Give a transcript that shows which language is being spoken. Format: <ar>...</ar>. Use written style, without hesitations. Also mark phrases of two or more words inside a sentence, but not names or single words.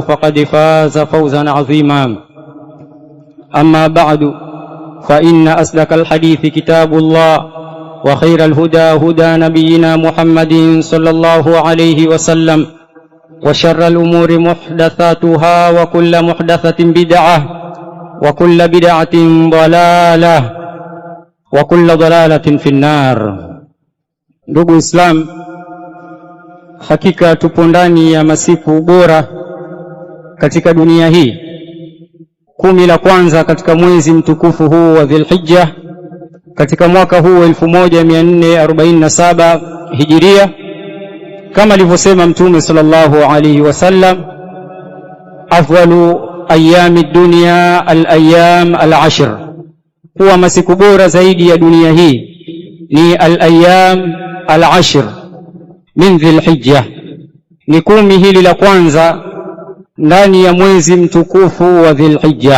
<ar>فقد فاز فوزا عظيما أما بعد فإن أصدق الحديث كتاب الله وخير الهدى هدى نبينا محمد صلى الله عليه وسلم وشر الأمور محدثاتها وكل محدثة بدعة وكل بدعة ضلالة وكل ضلالة في النار.</ar> <sw>Ndugu Islam, hakika tupo ndani ya masiku bora katika dunia hii, 10 la kwanza katika mwezi mtukufu huu wa Dhulhijja katika mwaka huu 1447 Hijiria, kama alivyosema Mtume</sw> <ar>صلى الله عليه وسلم, أفضل أيام الدنيا الأيام العشر,</ar> <sw>kuwa masiku bora zaidi ya dunia hii ni</sw> <ar>الأيام العشر من ذي الحجة,</ar> <sw>ni 10 hili la kwanza ndani ya mwezi mtukufu wa Dhulhijja.</sw>